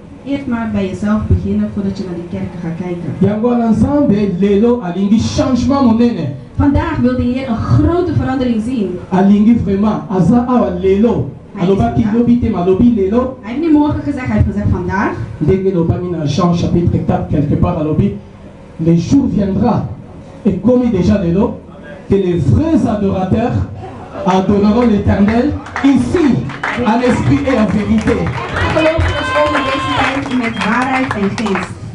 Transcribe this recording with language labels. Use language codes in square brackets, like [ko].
[nl] Eerst maar bij jezelf beginnen voordat je naar die kerken gaat kijken. [ln] Yango na Nzambe lelo alingi changement monene. [nl] Vandaag wil de Heer een grote verandering zien. [ln] Alingi vraiment aza awa lelo. Alobaki lobi te malobi lelo. [nl] Hij heeft niet morgen gezegd, hij heeft gezegd vandaag. [ln] Ndenge lobami na [fr] Jean chapitre 4 quelque part [ln] alobi. [fr] Le jour viendra et comme déjà [ln] lelo [fr] que les vrais adorateurs adoreront l'Éternel ici en esprit et en vérité. [nl] Gelovigen komen deze tijd met waarheid en geest.